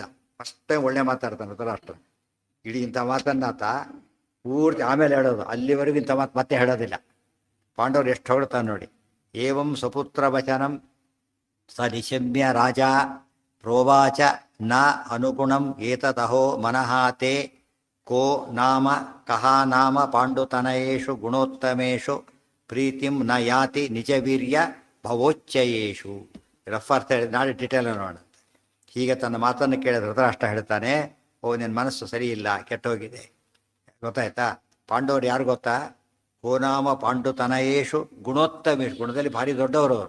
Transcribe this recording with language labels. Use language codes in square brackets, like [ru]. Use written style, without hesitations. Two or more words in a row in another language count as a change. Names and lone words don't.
[en] first time [kn] ಒಳ್ಳೆ ಮಾತಾಡ್ತಾನೆ ಧೃತರಾಷ್ಟ್ರ. ಇಡೀ ಇಂಥ ಮಾತನ್ನಾತ ಪೂರ್ತಿ ಆಮೇಲೆ ಹೇಳೋದು. ಅಲ್ಲಿವರೆಗೂ ಇಂಥ ಮಾತು ಮತ್ತೆ ಹೇಳೋದಿಲ್ಲ. ಪಾಂಡವರು ಎಷ್ಟು ಹೊಡ್ತಾನೆ ನೋಡಿ. [sa] ಏವಂ ಸ್ವಪುತ್ರ ವಚನಂ ಸ ನಿಶಮ್ಯ ರಾಜ ಪ್ರೋವಾಚ ನ ಅನುಗುಣಂ ಏತದಹೋ ಮನಃ ತೇ ಕೋ ನಾಮ ಕಹ ನಾಮ ಪಾಂಡುತನಯೇಷು ಗುಣೋತ್ತಮೇಷು ಪ್ರೀತಿಂ ನ ಯಾತಿ ನಿಜವೀರ್ಯ ಭವೋಚ್ಚಯೇಷು. [kn] ರಫ್ ಅರ್ಥ ಹೇಳಿ ನಾಳೆ ಡಿಟೇಲ್ ನೋಡೋಣ. ಹೀಗೆ ತನ್ನ ಮಾತನ್ನು ಕೇಳಿದ ಧೃತರಾಷ್ಟ್ರ ಹೇಳ್ತಾನೆ, ಓ ನಿನ್ನ ಮನಸ್ಸು ಸರಿ ಇಲ್ಲ, ಕೆಟ್ಟೋಗಿದೆ. ಗೊತ್ತಾಯ್ತಾ? ಪಾಂಡವರು ಯಾರು ಗೊತ್ತಾ? [sa] ಕೋನಾಮ ಪಾಂಡುತನಯೇಷು ಗುಣೋತ್ತಮೇಷು, [kn] ಗುಣದಲ್ಲಿ ಭಾರಿ ದೊಡ್ಡವರು ಅವರು.